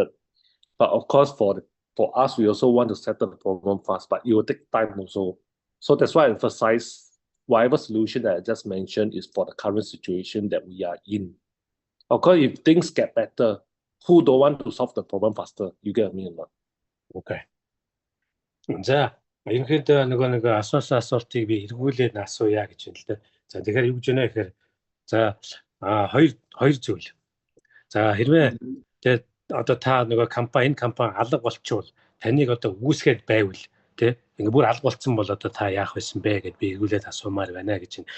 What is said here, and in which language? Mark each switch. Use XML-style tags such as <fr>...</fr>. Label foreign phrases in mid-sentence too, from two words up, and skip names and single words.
<en>But of course, for us, we also want to settle the problem fast. But it will take time also. So that's why I emphasize whatever solution that I just mentioned is for the current situation that we are in. Of course, if things get better, who don't want to solve the problem faster? You get me or not? Okay.</en> <mn>За, ерөнхийдөө нөгөө асуусан асуултыг би эргүүлээд асууя гэж байна л да. За, тэгэхээр юу гэж байна гэхээр за хоёр зүйл. За, хэрвээ тэгээд одоо та нөгөө компани алга болчихвол таныг одоо үүсгээд байвал тий ингээ бүр алга болцсон бол одоо та яах байсан бэ гэд би эргүүлээд асуумаар байна гэж байна.</mn>